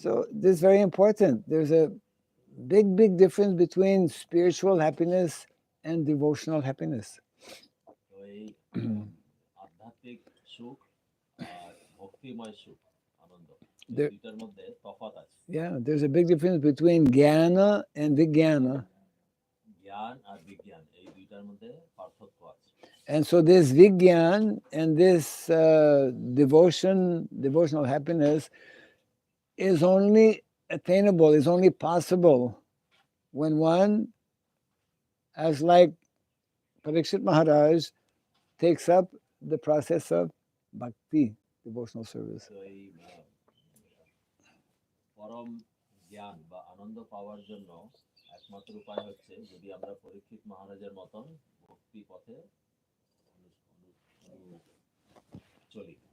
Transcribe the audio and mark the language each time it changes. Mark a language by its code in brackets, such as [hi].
[en] So this is very important. There's a big difference between spiritual happiness and devotional happiness. [bn] তো এই আধ্যাত্মিক সুখ আর ভক্তিময় সুখ আনন্দ এই [en] There, [bn] দুইটার মধ্যে তফাৎ আছে [en] yeah, there's a big difference between jnana and vijnana. [bn] জ্ঞান আর বিজ্ঞান এই দুইটার মধ্যে পার্থক্য আছে [en] And so this vigyan and this devotional happiness is only attainable, is only possible when one, as like Pariksit Maharaj, takes up the process of bhakti, devotional service. [bn] তো এই পরম জ্ঞান বা আনন্দ পাওয়ার জন্য একমাত্র উপায় হচ্ছে যদি আমরা পরীক্ষিত মহারাজের মতন ভক্তি পথে চলি